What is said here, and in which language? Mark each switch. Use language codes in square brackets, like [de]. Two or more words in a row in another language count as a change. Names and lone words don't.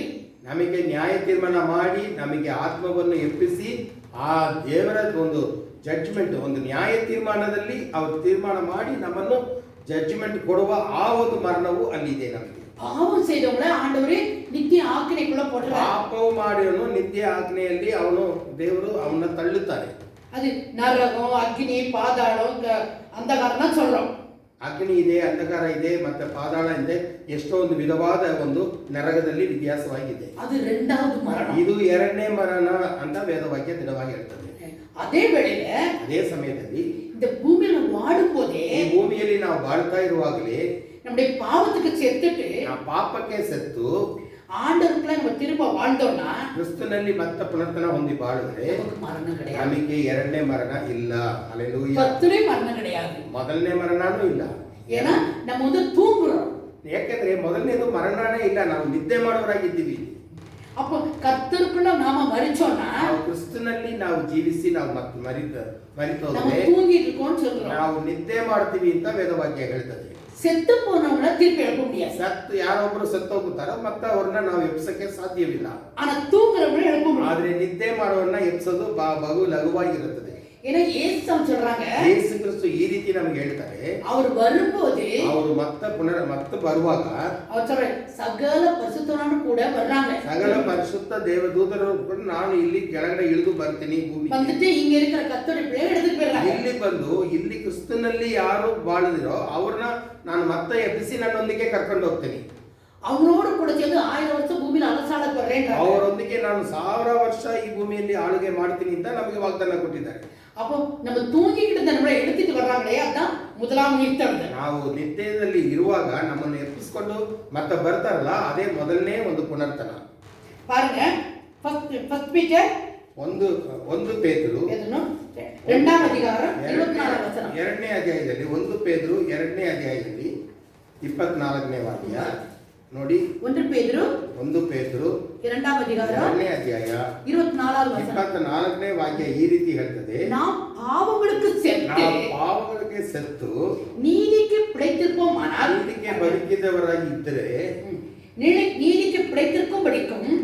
[kn] ನಮಗೆ ನ್ಯಾಯ ತೀರ್ಮಾನ ಮಾಡಿ ನಮಗೆ ಆತ್ಮವನ್ನು ಎಪ್ಪಿಸಿ ಆ ದೇವರ ಒಂದು ಜಡ್ಜ್ಮೆಂಟ್, ಒಂದು ನ್ಯಾಯ ತೀರ್ಮಾನದಲ್ಲಿ ಅವರು ತೀರ್ಮಾನ ಮಾಡಿ ನಮ್ಮನ್ನು ಜಡ್ಜ್ಮೆಂಟ್ ಕೊಡುವ ಆ ಒಂದು ಮರಣವು ಅಲ್ಲಿದೆ. ನಮಗೆ [ta] பாவம் செய்தவங்கள ஆண்டவரே நித்திய ஆக்கினைக்குள்ள போடுறார். [kn] ಪಾಪವು ಮಾಡಿದವನು ನಿತ್ಯ ಆಜ್ಞೆಯಲ್ಲಿ ಅವನು ದೇವರು ಅವನ್ನ ತಳ್ಳುತ್ತಾರೆ. [ta] அது நரகம், அக்னி, பாதாளம், அந்தகாரம் சொல்றோம். [kn] ಅಗ್ನಿ ಇದೆ, ಅಂಧಕಾರ ಇದೆ, ಮತ್ತೆ ಪಾತಾಳ ಇದೆ, ಎಷ್ಟೊಂದು ವಿಧವಾದ ಒಂದು ನರಕದಲ್ಲಿ ವ್ಯತ್ಯಾಸವಾಗಿದೆ. [ta] அது இரண்டாவது மரணம். [kn] ಇದು ಎರಡನೇ ಮರಣ ಅಂತ ವೇದವಾಕ್ಯ ದೃಢವಾಗಿ ಹೇಳ್ತದೆ. [ta] அதே வேளையில [kn] ಅದೇ ಸಮಯದಲ್ಲಿ [ta] இந்த பூமியில வாடும் போதே [kn] ಈ ಭೂಮಿಯಲ್ಲಿ ನಾವು ಬಾಳ್ತಾ ಇರುವಾಗಲೇ [ta] நம்முடைய பாவத்துக்கு செத்துட்டு [kn] ಆ ಪಾಪಕ್ಕೆ ಸತ್ತು [ta] ஆண்டவருக்குள்ள நம்ம திரும்ப வாழ்ந்தோம்னா [kn] ಕ್ರಿಸ್ತನಲ್ಲಿ ಮತ್ತೆ ಪುನರ್ತನ ಹೊಂದಿ ಬಾಳಿದ್ರೆ [ta] நமக்கு மரணம் கிடையாது. [kn] ನಮಗೆ ಎರಡನೇ ಮರಣ ಇಲ್ಲ. ಹಲ್ಲೆಲೂಯಾ. [ta] பத்துலே மரணம் கிடையாது. [kn] ಮೊದಲನೇ ಮರಣನೂ ಇಲ್ಲ. [ta] ஏன்னா நம்ம வந்து தூங்குறோம். [kn] ಯಾಕೆಂದ್ರೆ ಮೊದಲನೇದು ಮರಣನೇ ಇಲ್ಲ, ನಾವು ನಿದ್ದೆ ಮಾಡೋರಾಗಿದ್ದೀವಿ. [ta] அப்போ கர்த்தருக்குள்ள நாம மரிச்சோம்னா [kn] ನಾವು ಕ್ರಿಸ್ತನಲ್ಲಿ ನಾವು ಜೀವಿಸಿ ನಾವು ಮತ್ತೆ [ta] நம்ம [kn] ಮರಿತೋದ್ರೆ [ta] தூங்கிட்டு இருக்கோம்னு சொல்றோம். [kn] ನಾವು ನಿದ್ದೆ ಮಾಡ್ತೀವಿ ಅಂತ ವೇದವಾಕ್ಯ ಹೇಳ್ತದೆ. [ta] செத்து போனவங்கள திருப்பி எழுப்ப முடியாது. [kn] ಸತ್ತು ಯಾರೊಬ್ರು ಸತ್ತು ಹೋಗುತ್ತಾರೋ ಮತ್ತೆ ಅವ್ರನ್ನ ನಾವು ಎಬ್ಸಕ್ಕೆ ಸಾಧ್ಯವಿಲ್ಲ. [ta] ஆனா தூங்குறவங்கள எழுப்ப முடியும். [kn] ಆದ್ರೆ ನಿದ್ದೆ ಮಾಡೋರನ್ನ ಎಬ್ಸೋದು ಬಹು ಲಘುವಾಗಿರುತ್ತದೆ. [ta] ஏன்னா இயேசு சொல்றாங்க, [kn] ಯೇಸು ಕ್ರಿಸ್ತು ಈ ರೀತಿ ನಮಗೆ ಹೇಳ್ತಾರೆ, [ta] அவர் வரும்போது [kn] ಅವರು ಮತ್ತೆ ಬರುವಾಗ [ta] அவர் சொல்ற சகல பரிசுத்தவான்களும் கூட வர்றாங்க. [kn] ಸಕಲ ಪರಿಶುದ್ಧ ದೇವದೂತರು ಕೂಡ ನಾನು ಇಲ್ಲಿ ಕೆಳಗಡೆ ಇಳಿದು ಬರ್ತೀನಿ ಭೂಮಿಗೆ. [ta] வந்துட்டு இங்க இருக்கிற கர்த்தருடைய பிள்ளைகளை எடுத்துட்டு போயிடுறாங்க. [kn] ಇಲ್ಲಿ ಬಂದು ಇಲ್ಲಿ ಕ್ರಿಸ್ತನಲ್ಲಿ ಯಾರು ಬಾಳಿದಿರೋ ಅವ್ರನ್ನ ನಾನು ಮತ್ತೆ ಎಬ್ಬಿಸಿ ನನ್ನೊಂದಿಗೆ ಕರ್ಕೊಂಡು ಹೋಗ್ತೀನಿ. [ta] அவங்களோட கூட சேர்ந்து 1000 வருஷம் பூமியில அரசாள போறேன். [kn] ಅವರೊಂದಿಗೆ ನಾನು 1000 ವರ್ಷ ಈ ಭೂಮಿಯಲ್ಲಿ ಆಳ್ವಿಕೆ ಮಾಡ್ತೀನಿ ಅಂತ ನಮಗೆ ವಾಗ್ದಾನ ಕೊಟ್ಟಿದ್ದಾರೆ. [ta] அப்போ நம்ம தூங்கிக்கிட்டு நம்மளை எடுத்துட்டு வர்றாங்களே, அதான் முதலாம் உயிர்த்தெழுதல். [kn] ನಾವು ನಿತ್ಯದಲ್ಲಿ ಇರುವಾಗ ನಮ್ಮನ್ನು ಎಬ್ಬಿಸಿಕೊಂಡು ಮತ್ತೆ ಬರ್ತಾರಲ್ಲ, ಅದೇ ಮೊದಲನೇ ಒಂದು ಪುನರ್ತನ. [ta] பாருங்க, ஃபர்ஸ்ட் பீட்டர் [kn] ಒಂದು ಪೇತರು [ta] இரண்டாம் அதிகாரம் 24 வசனம். [kn] ಎರಡನೇ ಅಧ್ಯಾಯದಲ್ಲಿ 1 ಪೇತರು ಎರಡನೇ ಅಧ್ಯಾಯದಲ್ಲಿ 24ನೇ ವಾಕ್ಯ ನೋಡಿ. [ta] 1 பேதுரு [kn] 1 ಪೇತರು [ta] இரண்டாம் அதிகாரம் [kn] ಎರಡನೇ ಅಧ್ಯಾಯ [ta] 24 வசனம். [kn] 24ನೇ ವಾಕ್ಯ ಈ ರೀತಿ ಹೇಳ್ತದೆ, [ta] நாம் பாவங்களுக்கு செத்து [kn] ನಾವು ಪಾಪಗಳಿಗೆ ಸತ್ತು [ta] நீதிக்கு பிழைத்திருப்போமானால், [kn] ನೀತಿಗೆ ಬದುಕಿದವರಾಗಿ ಇದ್ದರೆ, [ta] நீதிக்கு பிழைத்திருக்கும்படிக்கும்